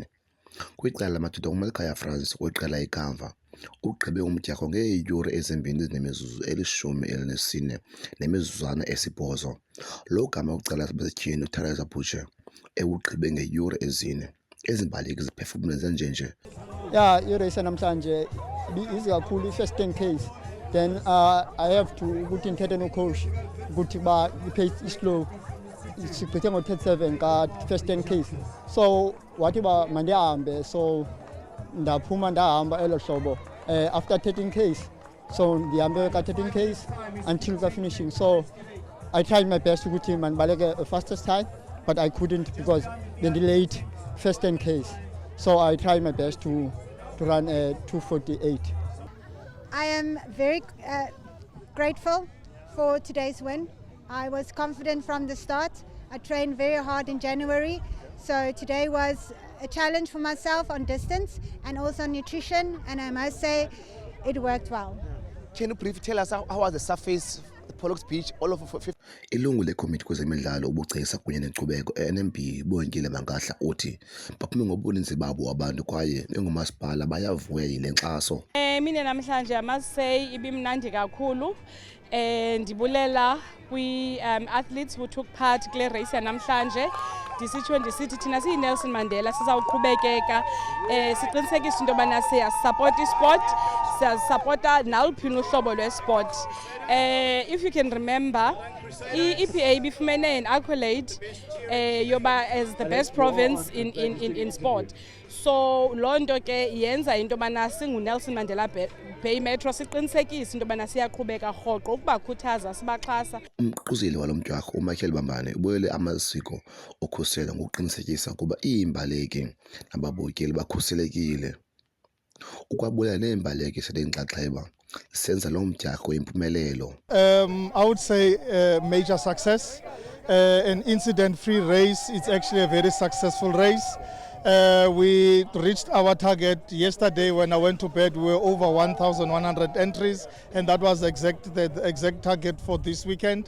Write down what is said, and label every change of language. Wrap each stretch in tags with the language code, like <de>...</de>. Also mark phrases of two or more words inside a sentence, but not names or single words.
<xh>Kwiqela lamadoda uMalkhaya Francis weqela iKamva ugqibe umdyarho ngeeyure ezimbini ezinemizuzu eli-14 nemizuzwana esibhozo. Lo gama wecala lasetyhini uTeresa Butcher ewugqibe ngeeyure ezine. Ezi mbaleki ziphefumle nje. Yeah, irace namhlanje easy kakhulu</xh> <en>first 10 Ks. Then I have to</en> <xh>ukuthi ngithethe no coach ukuthi ba i-pace is-slow. Siphethe ngo-37 ka</xh> <en>first 10 Ks.</en> <xh>So wathi ba mandihambe, so ndaphuma ndahamba elo hlobo</xh> <en>after 13 Ks.</en> <xh>So ndihambe ka 13 Ks until ka finishing.</xh> <en>So I tried my best</en> <xh>ukuthi mandibaleke</xh> <en>fastest time, but I couldn't because they delayed first 10 Ks. So I tried my best to run 2:48. I am very grateful for today's win. I was confident from the start. I trained very hard in January, so today was a challenge for myself on distance and also nutrition, and I must say it worked well. Can you briefly tell us how was the surface, the Pollux Beach, all of 50?</en> <xh>Ilungu lekomiti kwezemidlalo ubugcisa kunye nenkcubeko NMB Bongile Mangahla uthi baphume ngobuninzi babo abantu kwaye bengumasipala bayavuya yile nkxaso. Mina namhlanje</xh> <en>I must say</en> <xh>ibimnandi kakhulu. Ndibulela kwi-</xh> <en>athletes who took part</en> <xh>kule race yanamhlanje. Ndisitsho ndisithi thina siyi-Nelson Mandela sizawuqhubekeka siqinisekise into yobana siyasapota isport, siyasapota naluphi uhlobo lwesport.</xh> <en>If you can remember,</en> <xh>i-EPA ibifumene</xh> <en>an accolade</en> <xh>yoba</xh> <en>as the best province in sport.</en> <xh>So loo nto ke yenza into yobana singu-Nelson Mandela Bay Metro siqinisekise into yobana siyaqhubeka rhoqo ukubakhuthaza sibaxhasa. Umququzeli walo mdyarho uMichael Bambane ubuyele amasiko okhuselo ngokuqinisekisa ukuba iimbaleki nababukeli bakhuselekile. Ukwabulela neembaleki senenxaxheba senza lo mdyarho impumelelo.</xh> <en>I would say major success. An incident-free race. It's actually a very successful race. We reached our target yesterday. When I went to bed, we were over 1,100 entries, and that was the exact target for this weekend.</en>